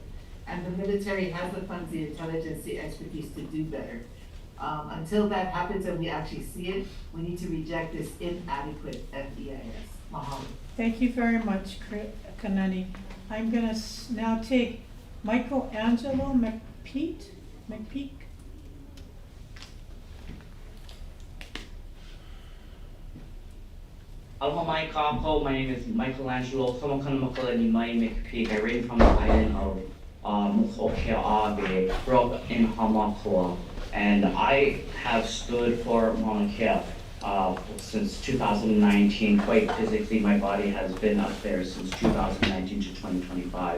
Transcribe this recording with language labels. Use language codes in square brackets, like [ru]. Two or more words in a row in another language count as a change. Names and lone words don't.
[en] And the military has the funds, the intelligence, the expertise to do better. Until that happens and we actually see it, we need to reject this inadequate FEIS. Mahalo. Thank you very much, Kanani. I'm gonna now take Michelangelo McPeak. [haw] Aloha mai kākou, [en] my name is Michelangelo McPeak. I range from the island of Moku, grew up in Hamakua, and I have stood for Mauna Kea since 2019. Quite physically, my body has been up there since 2019 to 2025.